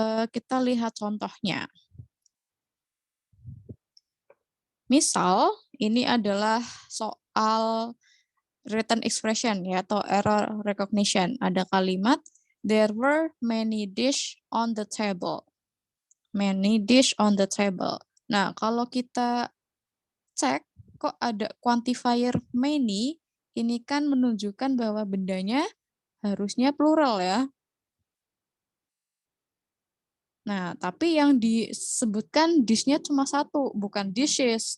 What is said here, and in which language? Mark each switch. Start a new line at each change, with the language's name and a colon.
Indonesian: Kita lihat contohnya. Misal, ini adalah soal written expression ya atau error recognition. Ada kalimat
English: there were many dish on the table. Many dish on the table.
Indonesian: Nah, kalau kita cek kok ada quantifier many, ini kan menunjukkan bahwa bendanya harusnya plural ya. Nah, tapi yang disebutkan dish-nya cuma satu, bukan dishes.